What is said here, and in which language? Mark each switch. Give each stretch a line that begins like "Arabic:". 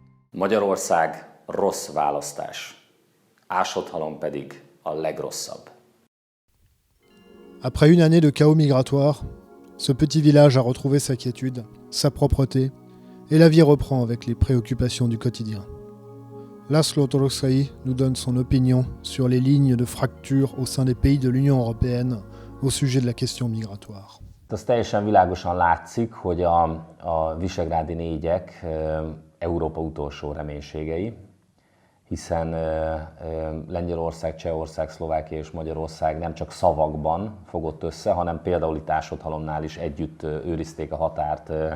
Hungarian: Magyarország rossz választás, Ásodhalom pedig a legrosszabb.
French: Après une année de chaos migratoire, ce petit village a retrouvé sa quiétude, sa propreté, et la vie reprend avec les préoccupations du quotidien. László Toroczkai nous donne son opinion sur les lignes de fracture au sein des pays de l'Union européenne au sujet de la question migratoire.
Hungarian: Az teljesen világosan látszik, hogy a visegrádi négyek Európa utolsó reménységei, hiszen Lengyelország, Csehország, Szlovákia és Magyarország nem csak szavakban fogott össze, hanem például itt Ásodhalomnál is együtt őrizték a határt